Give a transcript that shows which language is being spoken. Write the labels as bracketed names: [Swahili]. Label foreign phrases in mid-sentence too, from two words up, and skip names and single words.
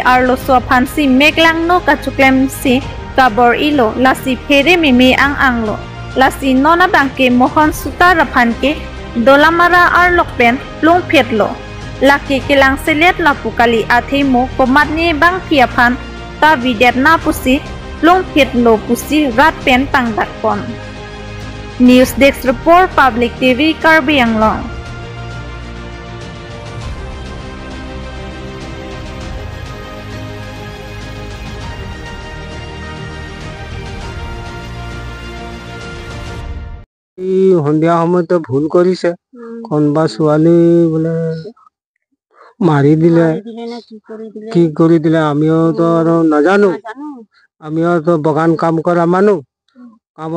[Karbi] arlo so phansi meklang no kachuklem si kabor ilo lasi phere me ang anglo Lasi nona bangke Mohon Sutar aphan ke dolamara arlokpen plung phetlo laki kelang selet lapukali athemo komatni bang piaphan ta videt na pusi plung phetlo pusi rat pen pangdak pon [English] News Desk Report [Karbi] Public TV Karbi Anglong [Assamese] সন্ধিয়া সময়তে ভুল কৰিছে কোনবা ছোৱালী বোলে মাৰি দিলে কি কৰি দিলে আমিও তো আৰু নাজানো আমিও তো বাগান কাম কৰা মানুহ কামৰ